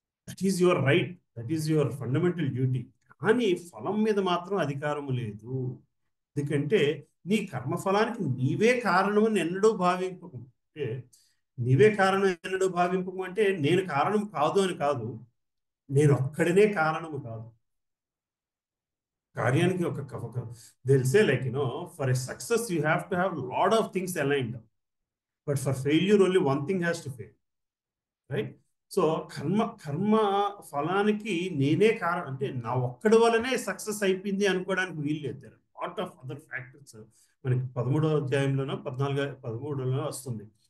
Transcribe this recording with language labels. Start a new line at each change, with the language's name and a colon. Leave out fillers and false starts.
English: That is your right, that is your fundamental duty.
Telugu: కానీ ఫలం మీద మాత్రం అధికారము లేదు. ఎందుకంటే నీ కర్మఫలానికి నీవే కారణమని ఎన్నడూ భావింపకు. అంటే నీవే కారణం ఎన్నడూ భావింపకు అంటే నేను కారణం కాదు అని కాదు, నేను ఒక్కడినే కారణము కాదు కార్యానికి.
English: they'll say like, for a success you have to have lot of things aligned, but for failure only one thing has to fail, right?
Telugu: So కర్మ ఫలానికి నేనే కారణం అంటే నా ఒక్కడి వల్లనే సక్సెస్ అయిపోయింది అనుకోవడానికి వీల్లేదు.
English: lot of other factors
Telugu: మనకి 13వ అధ్యాయంలోనో 13లోనో వస్తుంది.